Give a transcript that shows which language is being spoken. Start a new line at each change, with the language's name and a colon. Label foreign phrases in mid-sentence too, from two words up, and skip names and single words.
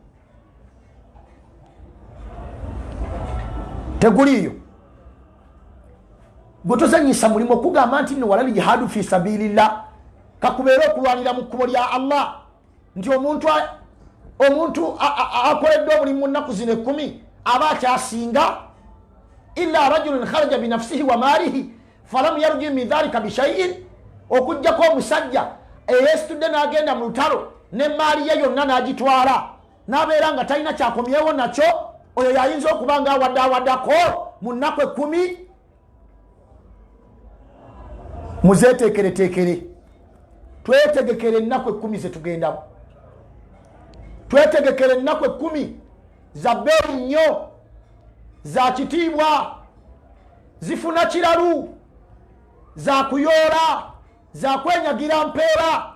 Ganda: Teguliyo gwe tozanyisa mulimu okugamba nti nno
Arabic: ولا الجهاد في سبيل الله,
Ganda: kakubeera okulwanira mu kkubo lya Allah, nti omuntu akoledde omulimu mu nnaku zino 10 aba akyasinga.
Arabic: إلا رجل خرج بنفسه وماله فلم يرجع من ذلك بشيء,
Ganda: okujjako omusajja eyeesitudde n'agenda mu lutalo ne maali ye yonna n'agitwala n'abeera nga talina kyakomyewo nakyo. Oyo yayinza okuba nga awaddako mu nnaku 10. Muzeeteekereteekere, twetegekere ennaku 10 ze tugendamu, twetegekere ennaku 10 za bbeeyi nnyo, za kitiibwa, zifuna kiralu, za kuyoola, za kwenyagira mpeera.